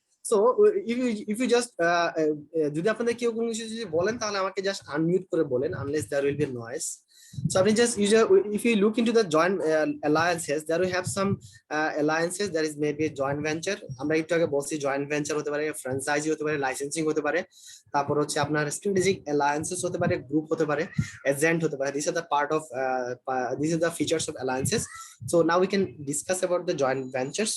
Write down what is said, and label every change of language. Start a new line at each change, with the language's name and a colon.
Bangla: So if you just যদি আপনাদের কেউ কোনো কিছু যদি বলেন, তাহলে আমাকে জাস্ট আনমিউট করে বলেন, unless there will be a noise.
English: So আপনি just if you look into the joint alliances, there we have some alliances, there is maybe a joint venture.
Bangla: আমরা একটু আগে বলছি জয়েন্ট ভেঞ্চার হতে পারে, ফ্র্যাঞ্চাইজি হতে পারে, লাইসেন্সিং হতে পারে, তারপর হচ্ছে আপনার স্ট্র্যাটেজিক অ্যালায়েন্সেস হতে পারে, গ্রুপ হতে পারে, এজেন্ট হতে পারে।
English: These are the part of these are the features of alliances. So now we can discuss about the joint venture.